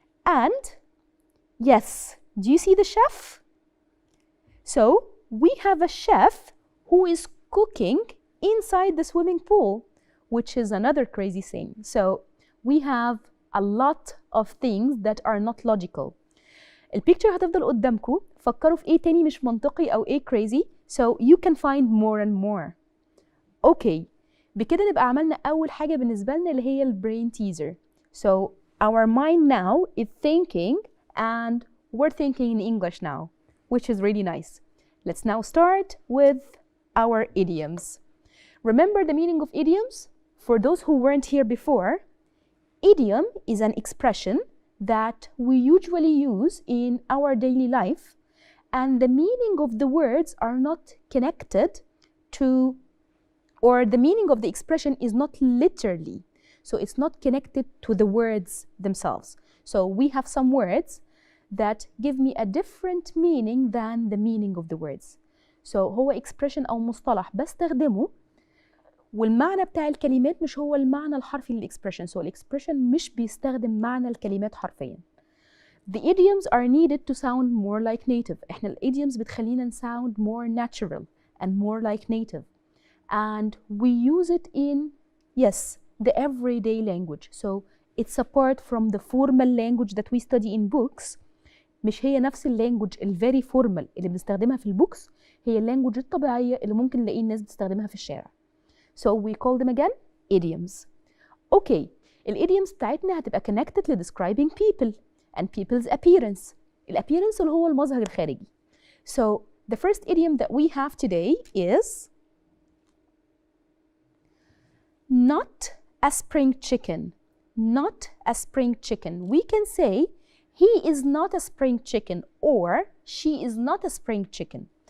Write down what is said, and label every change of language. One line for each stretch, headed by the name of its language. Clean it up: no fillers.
English: And yes, do you see the chef? So we have a chef who is cooking inside the swimming pool, which is another crazy thing. So we have a lot of things that are not logical.
Arabic: البيكتشر هتفضل قدامكم. فكروا في ايه تاني مش منطقي او ايه crazy.
English: So you can find more and more.
Arabic: Okay, بكده نبقى عملنا أول حاجة بالنسبة لنا اللي هي البرين تيزر.
English: So our mind now is thinking and we're thinking in English now, which is really nice. Let's now start with our idioms. Remember the meaning of idioms? For those who weren't here before, idiom is an expression that we usually use in our daily life, and the meaning of the words are not connected to, or the meaning of the expression is not literally, so it's not connected to the words themselves. So we have some words that give me a different meaning than the meaning of the words.
Arabic: So هو expression أو مصطلح بستخدمه والمعنى بتاع الكلمات مش هو المعنى الحرفي للإكسبريشن. So الإكسبريشن مش بيستخدم معنى الكلمات حرفيا.
English: The idioms are needed to sound more like native.
Arabic: إحنا الإيديومز بتخلينا
English: sound more natural and more like native. And we use it in, yes, the everyday language. So it's apart from the formal language that we study in books.
Arabic: مش هي نفس اللانجوج الفيري فورمال اللي بنستخدمها في البوكس، هي اللانجوج الطبيعية اللي ممكن نلاقي الناس بتستخدمها في الشارع.
English: So we call them again idioms. Okay,
Arabic: الidioms بتاعتنا هتبقى
English: connected to describing people and people's appearance.
Arabic: الappearance اللي هو المظهر الخارجي.
English: So the first idiom that we have today is not a spring chicken. Not a spring chicken. We can say he is not a spring chicken or she is not a spring chicken.